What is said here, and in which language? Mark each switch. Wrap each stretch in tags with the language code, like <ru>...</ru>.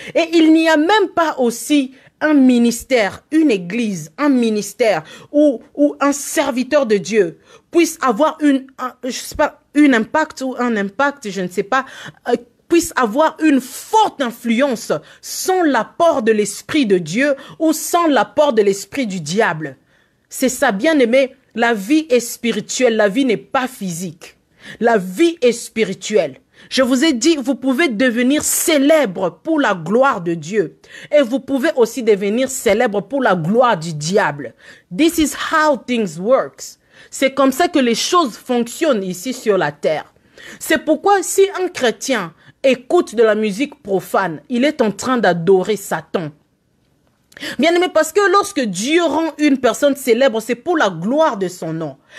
<fr>Et il n'y a même pas aussi un ministère, une église, un ministère où un serviteur de Dieu puisse avoir un impact, je ne sais pas, puisse avoir une forte influence sans l'apport de l'Esprit de Dieu ou sans l'apport de l'Esprit du diable. C'est ça, bien aimé, la vie est spirituelle, la vie n'est pas physique. La vie est spirituelle. Je vous ai dit, vous pouvez devenir célèbre pour la gloire de Dieu. Et vous pouvez aussi devenir célèbre pour la gloire du diable.</fr> <en>This is how things works.</en> <fr>C'est comme ça que les choses fonctionnent ici sur la terre. C'est pourquoi si un chrétien écoute de la musique profane, il est en train d'adorer Satan. Bien aimé, parce que lorsque Dieu rend une personne célèbre, c'est pour la gloire de son nom.</fr>